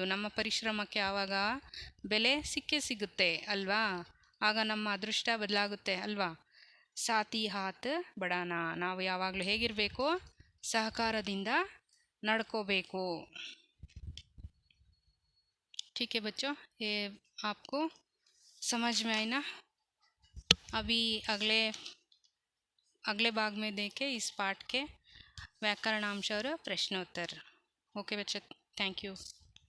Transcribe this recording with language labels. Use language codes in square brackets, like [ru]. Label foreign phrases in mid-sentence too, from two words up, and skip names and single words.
[kn] ನಮ್ಮ ಪರಿಶ್ರಮಕ್ಕೆ ಆವಾಗ ಬೆಲೆ ಸಿಗುತ್ತೆ ಅಲ್ವಾ? ಆಗ ನಮ್ಮ ಅದೃಷ್ಟ ಬದಲಾಗುತ್ತೆ ಅಲ್ವಾ? [hi] साथी हाथ बढ़ाना, [kn] ನಾವು ಯಾವಾಗಲೂ ಹೇಗಿರಬೇಕು, ಸಹಕಾರದಿಂದ ನಡ್ಕೋಬೇಕು. [hi] ठीक है बच्चों, ये आपको समझ में आई ना? अभी अगले अगले भाग में देखें इस पाठ के व्याकरणांश और प्रश्नोत्तर। ओके बच्चों, [en] thank you.